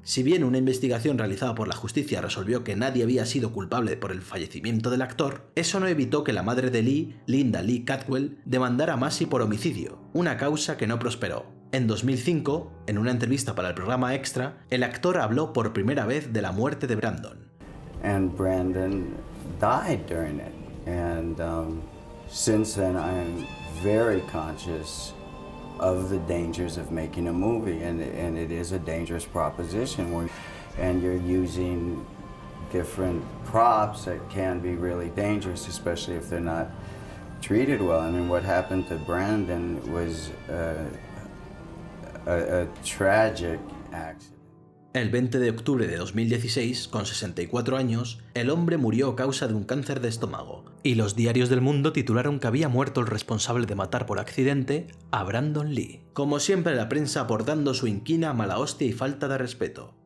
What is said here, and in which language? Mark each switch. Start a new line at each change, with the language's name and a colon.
Spanish: Si bien una investigación realizada por la justicia resolvió que nadie había sido culpable por el fallecimiento del actor, eso no evitó que la madre de Lee, Linda Lee Catwell, demandara a Massey por homicidio, una causa que no prosperó. En 2005, en una entrevista para el programa Extra, el actor habló por primera vez de la muerte de Brandon.
English: And Brandon died during it, and since then I'm very conscious of the dangers of making a movie, and it is a dangerous proposition and you're using different props that can be really dangerous, especially if they're not treated well. I mean, what happened to Brandon was a tragic accident.
Spanish: El 20 de octubre de 2016, con 64 años, el hombre murió a causa de un cáncer de estómago, y los diarios del mundo titularon que había muerto el responsable de matar por accidente a Brandon Lee. Como siempre, la prensa abordando su inquina, mala hostia y falta de respeto.